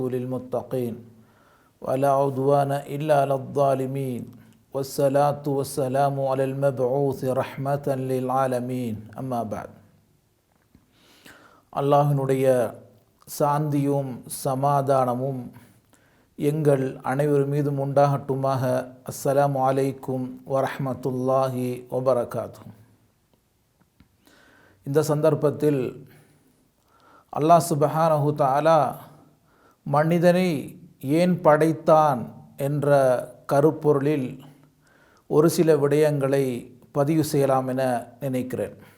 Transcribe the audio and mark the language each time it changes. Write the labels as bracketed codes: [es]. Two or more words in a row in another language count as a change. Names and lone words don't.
[ar] للمتقين ولا عدوان إلا على الظالمين والصلاة والسلام على المبعوث رحمة للعالمين أما بعد [ta] அல்லாஹ்வினுடைய சாந்தியும் சமாதானமும் எங்கள் அனைவர் மீதும் உண்டாகட்டுமாக. [ar] السلام عليكم ورحمة الله وبركاته. [ta] இந்த சந்தர்ப்பத்தில் [ar] الله سبحانه وتعالى [ta] மனிதனை ஏன் படைத்தான் என்ற கருப்பொருளில் ஒரு சில விடயங்களை பதிவு செய்யலாம் என நினைக்கிறேன்.